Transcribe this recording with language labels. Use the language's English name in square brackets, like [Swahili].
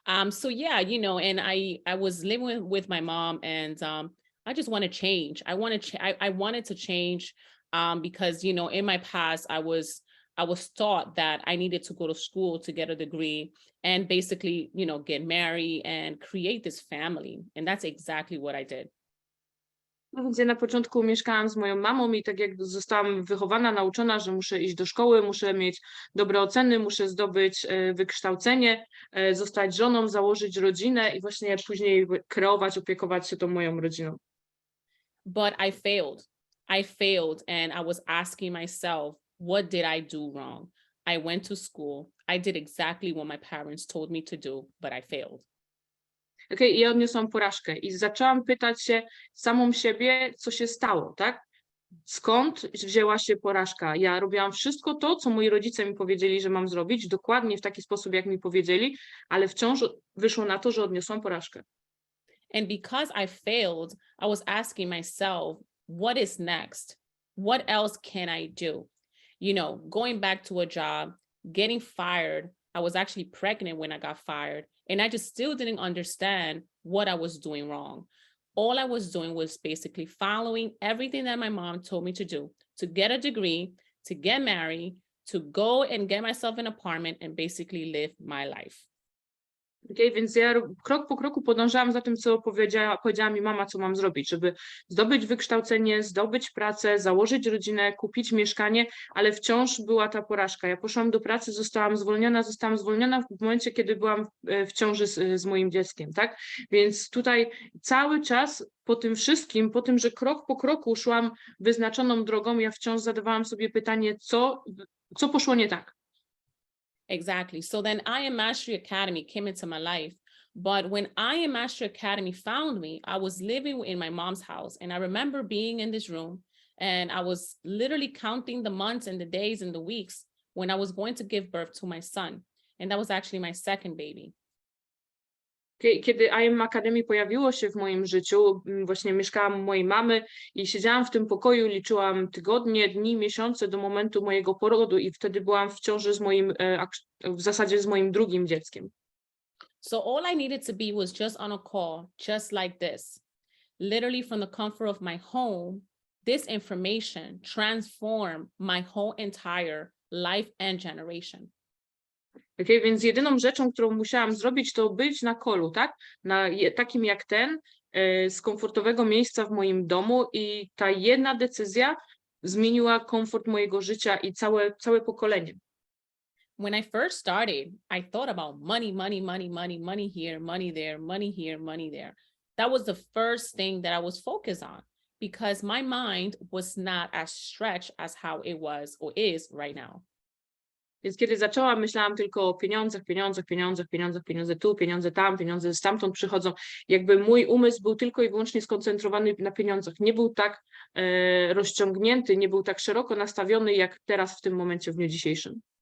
[English] So yeah, and I was living with my mom and I just want to change. I wanted to change because, in my past, I was taught that I needed to go to school to get a degree and basically, get married and create this family. And that's exactly what I did. [Polish] Gdzie na początku mieszkałam z moją mamą i tak jak zostałam wychowana, nauczona, że muszę iść do szkoły, muszę mieć dobre oceny, muszę zdobyć wykształcenie, zostać żoną, założyć rodzinę i właśnie później kreować, opiekować się tą moją rodziną. [English] But I failed and I was asking myself, what did I do wrong? I went to school. I did exactly what my parents told me to do, but I failed. Okay? [Polish] I ja odniosłam porażkę i zaczęłam pytać się samą siebie, co się stało, tak? Skąd wzięła się porażka? Ja robiłam wszystko to, co moi rodzice mi powiedzieli, że mam zrobić, dokładnie w taki sposób, jak mi powiedzieli, ale wciąż wyszło na to, że odniosłam porażkę. [English] And because I failed, I was asking myself, what is next? What else can I do? You know, going back to a job, getting fired. I was actually pregnant when I got fired, and I just still didn't understand what I was doing wrong. All I was doing was basically following everything that my mom told me to do, to get a degree, to get married, to go and get myself an apartment and basically live my life. Okay? [Polish] Więc ja krok po kroku podążałam za tym, co powiedziała mi mama, co mam zrobić, żeby zdobyć wykształcenie, zdobyć pracę, założyć rodzinę, kupić mieszkanie, ale wciąż była ta porażka. Ja poszłam do pracy, zostałam zwolniona w momencie, kiedy byłam w ciąży z moim dzieckiem, tak? Więc tutaj cały czas po tym wszystkim, po tym, że krok po kroku szłam wyznaczoną drogą, ja wciąż zadawałam sobie pytanie, co poszło nie tak. [English] Exactly. So then IM Mastery Academy came into my life. But when IM Mastery Academy found me, I was living in my mom's house. And I remember being in this room and I was literally counting the months and the days and the weeks when I was going to give birth to my son. And that was actually my second baby. [Polish] Kiedy IM Academy pojawiło się w moim życiu, właśnie mieszkałam u mojej mamy i siedziałam w tym pokoju, liczyłam tygodnie, dni, miesiące do momentu mojego porodu i wtedy byłam w ciąży w zasadzie z moim drugim dzieckiem. [English] So all I needed to be was just on a call, just like this. Literally from the comfort of my home, this information transformed my whole entire life and generation. Okay? [Polish] Więc jedyną rzeczą, którą musiałam zrobić, to być na callu, tak? Takim jak ten, z komfortowego miejsca w moim domu i ta jedna decyzja zmieniła komfort mojego życia i całe pokolenie. [English] When I first started, I thought about money, money, money, money, money here, money there, money here, money there. That was the first thing that I was focused on because my mind was not as stretched as how it was or is right now. [Polish] Więc kiedy zaczęłam, myślałam tylko o pieniądzach, pieniądze tu, pieniądze tam, pieniądze stamtąd przychodzą. Jakby mój umysł był tylko i wyłącznie skoncentrowany na pieniądzach. Nie był tak rozciągnięty, nie był tak szeroko nastawiony, jak teraz w tym momencie, w dniu dzisiejszym.